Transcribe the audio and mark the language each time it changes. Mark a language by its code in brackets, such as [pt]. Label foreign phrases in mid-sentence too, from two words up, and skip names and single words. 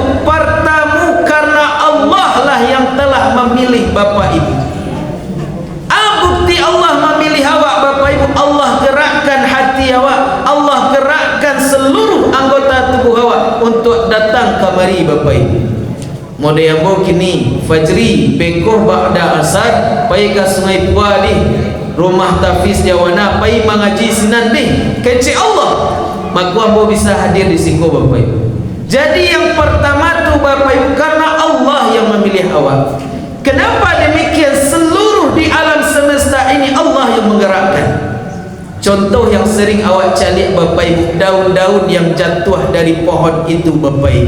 [id] Pertama, karena Allah lah yang telah memilih Bapak Ibu. Bukti Allah memilih awak Bapak Ibu, Allah gerakkan hati awak, Allah gerakkan seluruh anggota tubuh awak untuk datang kemari Bapak Ibu. [min] Mode yang bawa kini Fajri bekoh ba'da asar pai ke Sungai Puali rumah tahfiz Jawana pai mengaji sinan deh kecil Allah maka ambo bisa hadir di sini Bapak Ibu. [id] Jadi yang pertama tu Bapak Ibu, karena Allah yang memilih awak. Kenapa demikian? Seluruh di alam semesta ini Allah yang menggerakkan. Contoh yang sering awak cari Bapak Ibu, daun-daun yang jatuh dari pohon itu Bapak Ibu.